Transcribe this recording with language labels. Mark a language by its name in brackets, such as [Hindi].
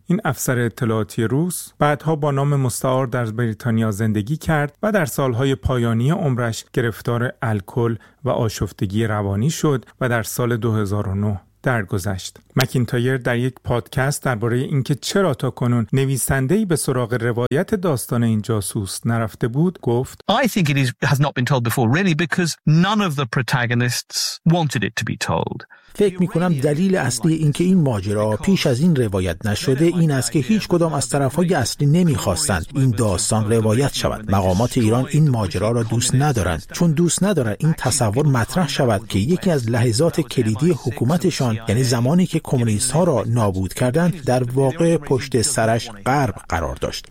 [Persian] این افسر اطلاعاتی روس بعدها با نام مستعار در بریتانیا زندگی کرد و در سالهای پایانی عمرش گرفتار الکل و آشفتگی روانی شد و در سال 2009 درگذشت. مکینتایر در یک پادکست درباره اینکه چرا تا کنون نویسنده‌ای به سراغ روایت داستان این جاسوس نرفته بود گفت: [English] I think it has not been told before really because none of the protagonists wanted it to be told. [Persian] فکر می‌کنم دلیل اصلی اینکه این ماجرا پیش از این روایت نشده این است که هیچ کدام از طرف‌های اصلی نمی‌خواستند این داستان روایت شود. مقامات ایران این ماجرا را دوست ندارند، چون دوست ندارند این تصور مطرح شود که یکی از لحظات کلیدی حکومتشان، یعنی زمانی که کمونیست‌ها را نابود کردند، در واقع پشت سرش غرب قرار داشت.